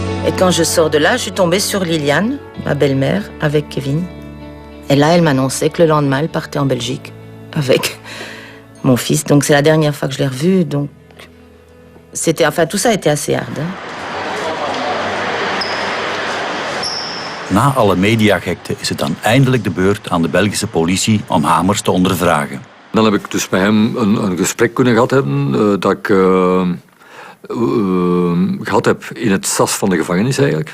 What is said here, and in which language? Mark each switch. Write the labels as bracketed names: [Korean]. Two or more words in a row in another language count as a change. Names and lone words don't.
[French] Et quand je sors de là, je suis tombée sur Liliane, ma belle-mère, avec Kevin. Et là, elle m'annonçait que le lendemain, elle partait en Belgique avec mon fils. Donc c'est la dernière fois que je l'ai revu. Donc tout ça était assez hard. Hein. [Dutch] Na alle mediagekte is het dan eindelijk de beurt aan de Belgische politie om Hamers te ondervragen. Dan heb ik dus met hem een gesprek kunnen gehad hebben dat ik gehad heb in het sas van de gevangenis eigenlijk.